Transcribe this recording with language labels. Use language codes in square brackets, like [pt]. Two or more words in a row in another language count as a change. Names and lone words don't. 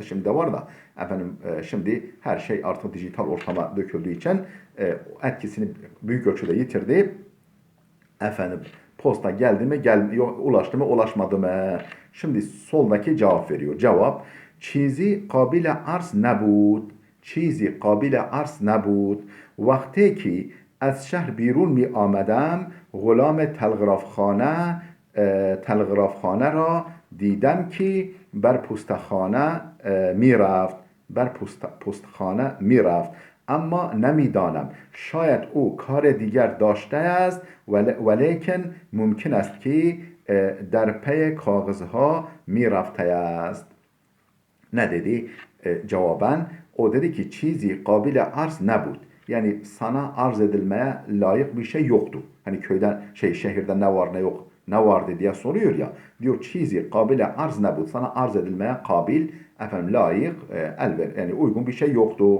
[tr] Şimdi de var da efendim şimdi her şey artık dijital ortama döküldüğü için etkisini büyük ölçüde yitirdi. Efendim posta geldi mi, ulaştı mı, ulaşmadı mı? Şimdi soldaki cevap veriyor. Cevap [fa] چیزی قابل عرض نبود. چیزی قابل عرض نبود وقتی که از شهر بیرون می آمدم غلام تلغرافخانه را دیدم که بر پستخانه می رفت اما نمیدانم شاید او کار دیگر داشته است ولیکن ممکن است که در پی کاغذها می رفته است. [tr] Ne dedi? Cevaben o dedi ki [fa] چیزی قابل عرض نبود. [tr] Yani sana arz edilmeye layık bir şey yoktu. Hani köyden şehirde ne var ne yok ne vardı diye soruyor ya. Diyor [fa] چیزی قابل عرض نبود. [tr] Sana arz edilmeye kabil efendim layık elver yani uygun bir şey yoktu.